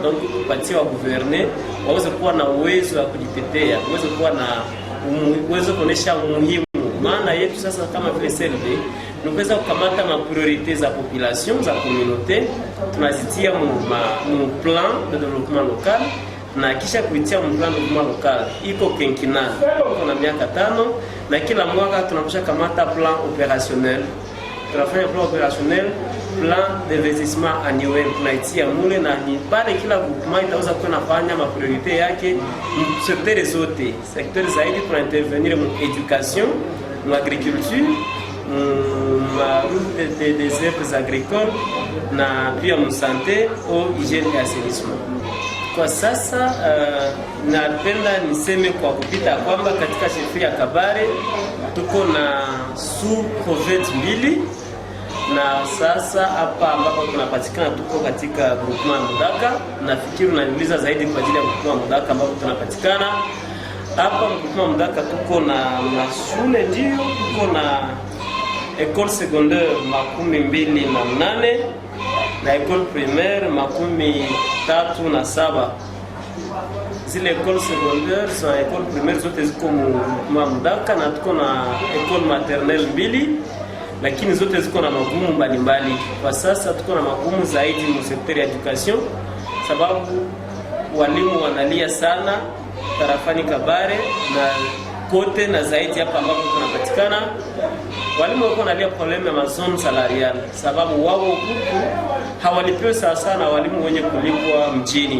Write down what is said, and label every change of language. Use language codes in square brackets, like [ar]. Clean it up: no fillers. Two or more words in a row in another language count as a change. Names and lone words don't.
[sw] Donc kupatia wa gouverner waweze kuwa na uwezo wa kujitetea, uwezo kuonesha umuhimu. Maana yetu sasa kama vile CLD ni kuweza kukamata mapriorite za population za communauté, tunazitia mu [fr] plan de développement local, [sw] na kisha kuitia mu [fr] plan de développement local [sw] iko quinquennal, kuna miaka 5, na kila mwaka tunakusha kamata [fr] plan opérationnel. [sw] Tunafanya [fr] plan opérationnel, plan d'investissement annuel [sw] tunaitia mule, na ni pale kila groupement itaweza kuwa nafanya mapriorite yake secteur zote. Secteur zaidi tuna intervenir mu éducation, mu agriculture, [fr] des herbes agricoles, [sw] na pia mu [fr] santé, eau, hygiène et assainissement. [sw] Kwa sasa napenda niseme kwa kupita kwamba katika sheferi ya Kabare tuko na sous-province 2, na sasa hapa ambapo tunapatikana tuko katika groupement Mudaka. Nafikiri unaniuliza zaidi kwa ajili ya groupement Mudaka ambapo tunapatikana hapa. Groupement Mudaka tuko na mashule, ndio tuko na [fr] école secondaire [sw] 28 na [fr] école primaire [sw] 37. Zile [fr] école secondaire [sw] za [fr] école primaire [sw] zote ziko Mudaka, na tuko na [fr] école maternelle [sw] 2, lakini zote ziko na magumu mbalimbali. Kwa sasa tuko na magumu zaidi mu sekta ya education, sababu walimu wanalia sana tarafani Kabare na kote, na zaidi hapa ambapo tunapatikana walimu wako wanalia problem ya mazone salarial, sababu wao huku hawalipiwi sawa sana walimu wenye kulipwa mjini.